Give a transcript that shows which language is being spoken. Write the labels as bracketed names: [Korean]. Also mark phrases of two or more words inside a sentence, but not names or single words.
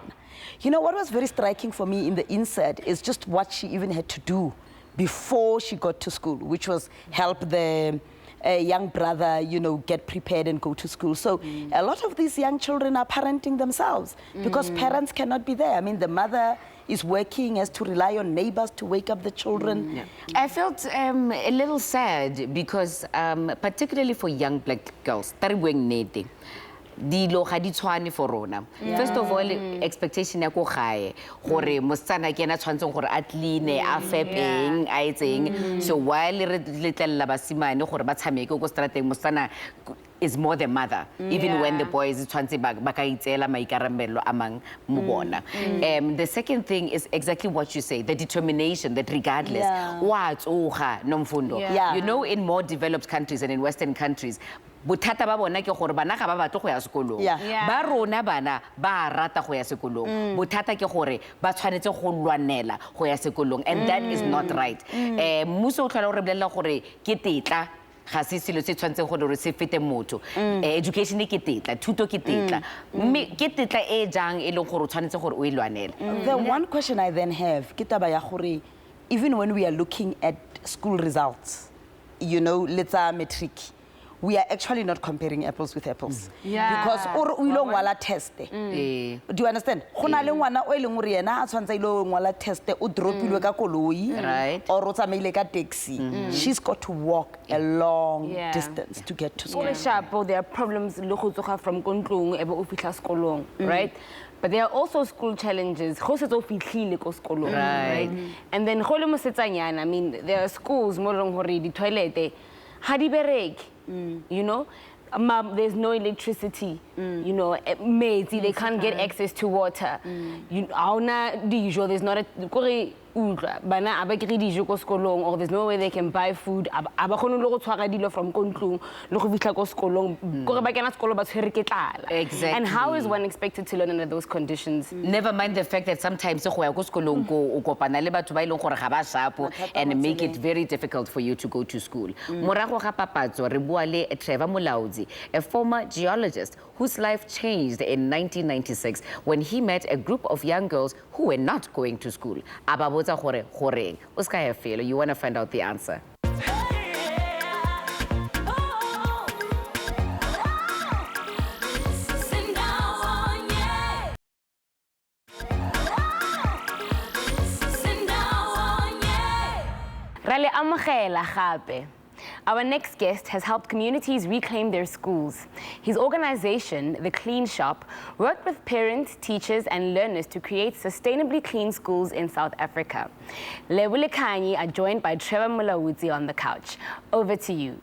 [English] You know, what was very striking for me in the insert is just what she even had to do before she got to school, which was help the young brother, you know, get prepared and go to school. So a lot of these young children are parenting themselves because parents cannot be there. I mean, the mother is working, has to rely on neighbors to wake up the children. I felt a little sad because particularly for young black girls, [Tswana] dilo ga di tshwane [English] for rona. First of all, [Tswana] expectation ya ko gae gore mosana ke ena tshwantseng gore a clean a fepeng a etseng. [English] So while [Tswana] re letlela basimane gore ba tshameke go strateng mosana [English] is more the mother, even when the boys [Tswana] tshwantse ba ka itsela maikarabelo amang mo bona. [English] The second thing is exactly what you say, the determination that regardless [Tswana] wa tsoga [English] Nomfundo. You know, in more developed countries and in Western countries, [Tswana] bothata ba bona ke gore bana ga ba batle go ya sekolong ba rona bana ba rata go ya sekolong bothata ke gore ba tshwanetse go lwanela go ya sekolong [English] and that is not right. [Tswana] Mmuso o tlhola gore bolella gore ke tetla ga se selo se tshwantseng gore se fete motho education ke tetla thuto ke tetla mme ke tetla e jang e leng gore o tshwanetse gore o e lwanela. [English] The one question I then have, [Tswana] ke taba ya gore, [English] even when we are looking at school results, you know, let's say matric, we are actually not comparing apples with apples. Yeah. Because [Tswana] o ilo ngwala [English] test. Do you understand? [Tswana] Go na le ngwana o eleng gore yena a tshwantsa ilo ngwala test o dropilwe ka koloi or o tsamaile ka taxi. [English] She's got to walk a long distance to get to school. There are problems from [Tswana] kontlong ebe o fihla sekolong, [English] right? But there are also school challenges. Right? And then I mean, there are schools more than toilet. You know, there's no electricity. You know, they can't get access to water. There's not a or there's no way they can buy food. From Exactly. And how is one expected to learn under those conditions? Never mind the fact that sometimes and make it very difficult for you to go to school. [Tswana] Morago ga papatso re bua le [English] Trevor Mulaudzi, a former geologist whose life changed in 1996 when he met a group of young girls who were not going to school. You want to find out the answer. [Tswana] Rale amogela gape. [English] Our next guest has helped communities reclaim their schools. His organization, The Clean Shop, worked with parents, teachers, and learners to create sustainably clean schools in South Africa. Lebo and Khanyi are joined by Trevor Mulaudzi on the couch. Over to you.